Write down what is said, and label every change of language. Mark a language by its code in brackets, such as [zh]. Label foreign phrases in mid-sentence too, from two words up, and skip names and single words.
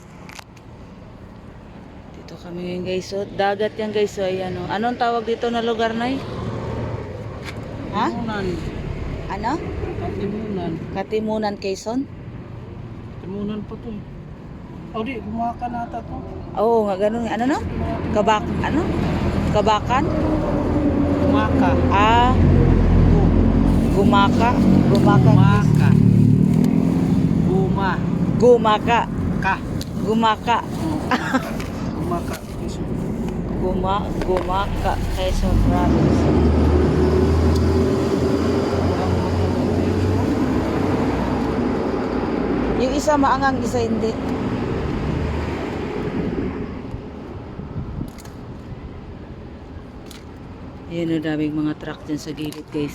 [tl] Dito kami ngayon guys. So, dagat yan guys. So, ayan o. Anong tawag dito na lugar, Noy? Ha? Katimunan. Ano? Katimunan. Katimunan, Quezon? Katimunan pa to. Oh, di, gumaka na ata to. Oo, nga ganun. Ano no? Ano? Kabakan? Gumaka. Ah, gumaka. Gumaka. Gumaka. Ka. Gumaka. Gumaka. Gumaka. Quezon Province. Yung isa maangang, isa hindi. Ayan o, daming mga truck dyan sa gilid guys.